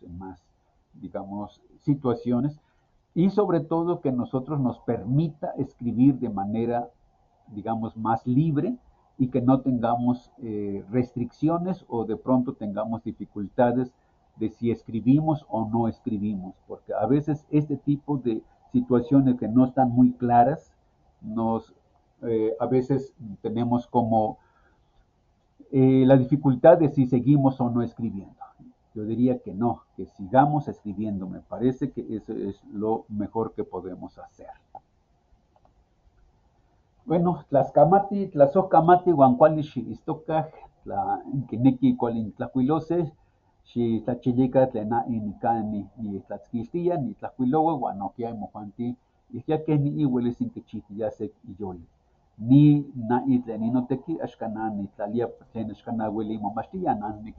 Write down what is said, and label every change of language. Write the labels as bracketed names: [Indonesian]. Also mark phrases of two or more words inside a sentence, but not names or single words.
[Spanish] en más, digamos, situaciones y sobre todo que nosotros nos permita escribir de manera, digamos, más libre y que no tengamos restricciones o de pronto tengamos dificultades de si escribimos o no escribimos, porque a veces este tipo de situaciones que no están muy claras, a veces tenemos como la dificultad de si seguimos o no escribiendo. Yo diría que no, que sigamos escribiendo. Me parece que eso es lo mejor que podemos hacer. Bueno, [Nahuatl languages] tlaskamati, tlasohkamati uan kuali xiistokaj, tla kineki kuali nitlajkuilose, xitlachilika tlen nikan nitlatzkixtia, nitlajkuiloua uan nohkia imojuanti ihkiakeh niuelis inkichihtiya sek iyoli. Ni tlen ninoteki axkan nitlalia tlen axkan ueli momachtia, niki